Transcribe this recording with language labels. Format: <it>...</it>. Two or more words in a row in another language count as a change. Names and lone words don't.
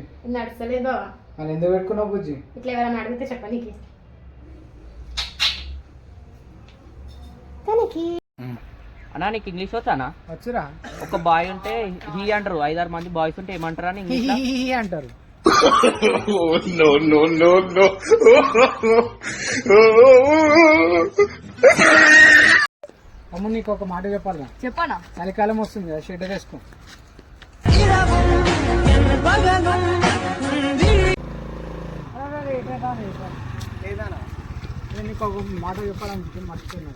<te>నడుస్తలేదు బావా. మళ్ళీ ఎందుకు పెట్టుకున్నావు బుజ్జి? ఇట్లా ఎవరైనా అడిగితే చెప్పనీకి. అన్నా నీకు ఇంగ్లీష్ వచ్చానా? వచ్చురా. ఒక బాయ్ ఉంటే హీ అంటారు, 5-6 మంది బాయ్స్ ఉంటే ఏమంటారా అని ఇంగ్లీష్ అంటారు.</te> <en>Oh, no, no, no, no.</en> <te>అమ్మ నీకు ఒక మాట చెప్పాలి. చెప్పనా? చలికాలం వస్తుంది కదా, షెడ్ వేసుకో. నేను నీకు ఒక మాట చెప్పాలని మర్చిపోయినా.</te>